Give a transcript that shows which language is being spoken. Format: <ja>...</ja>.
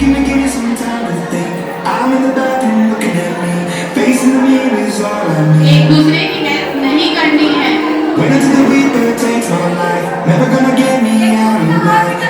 <en>Give me some time to think. I'm in the bathroom looking at me. Facing the mirror is all I need.</en> <hi>एक दूसरे की help नहीं करनी है।</hi> <en>Wait until the reaper takes my life. Never gonna get me out of life.</en>